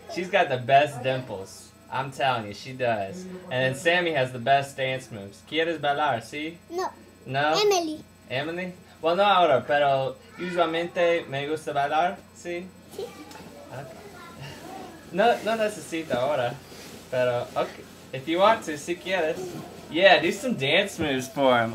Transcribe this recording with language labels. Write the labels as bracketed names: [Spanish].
[English] She's got the best dimples. I'm telling you, she does. And then Sammy has the best dance moves. [Spanish] ¿Quieres bailar, sí? No. No? [English] Emily. Emily? [Spanish] Well, no ahora, pero usualmente me gusta bailar, ¿sí? Sí. [English] Okay. [Spanish] No necesito ahora, pero okay. [English] If you want to, [Spanish] si quieres. [English] Yeah, do some dance moves for him.